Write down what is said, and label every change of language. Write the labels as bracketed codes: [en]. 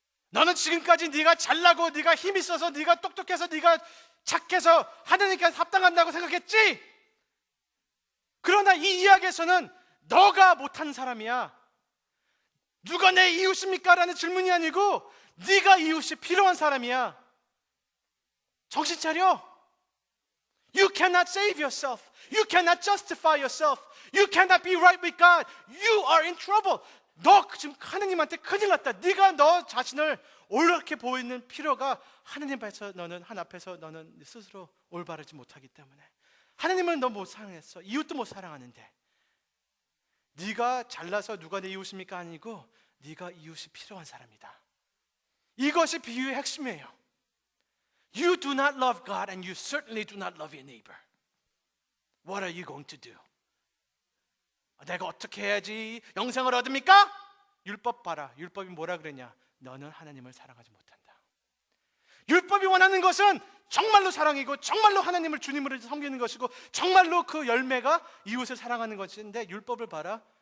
[ko] 너는 지금까지 네가 잘나고 네가 힘 있어서 네가 똑똑해서 네가 착해서 하나님께 합당한다고 생각했지? 그러나 이 이야기에서는 너가 못한 사람이야. 누가 내 이웃입니까? 라는 질문이 아니고 네가 이웃이 필요한 사람이야. 정신 차려. [en] You cannot save yourself. You cannot justify yourself. You cannot be right with God. You are in trouble. [ko] 너 지금 하느님한테 큰일 났다. 네가 너 자신을 옳게 보이는 필요가 하느님 앞에서 너는 스스로 올바르지 못하기 때문에 하느님은 너 못 사랑했어. 이웃도 못 사랑하는데 네가 잘나서 누가 내 이웃입니까? 아니고 네가 이웃이 필요한 사람이다. 이것이 비유의 핵심이에요. [en] You do not love God and you certainly do not love your neighbor. What are you going to do? [ko] 내가 어떻게 해야지 영생을 얻습니까? 율법 봐라. 율법이 뭐라 그랬냐? 너는 하나님을 사랑하지 못한다. 율법이 원하는 것은 정말로 사랑이고 정말로 하나님을 주님으로 섬기는 것이고 정말로 그 열매가 이웃을 사랑하는 것인데 율법을 봐라.